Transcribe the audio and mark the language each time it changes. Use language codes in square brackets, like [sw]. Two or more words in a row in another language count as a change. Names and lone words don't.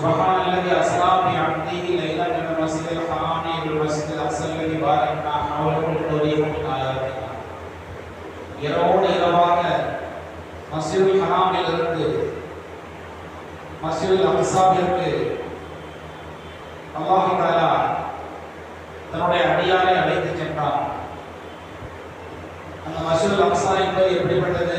[ar] سبحان الذي أسرى بعبده ليلا من المسجد الحرام إلى المسجد الأقصى الذي باركنا حوله لنريه من آياتنا. [ta] இரவோடு இரவாக மஸ்ஜிதுல் ஹராமிலிருந்து மஸ்ஜிதுல் அக்ஸாவிற்கு அல்லாஹ் தஆலா தன்னுடைய அடியாரை அழைத்து சென்றார். அந்த மஸ்ஜிதுல் அக்ஸா என்பது எப்படிப்பட்டது?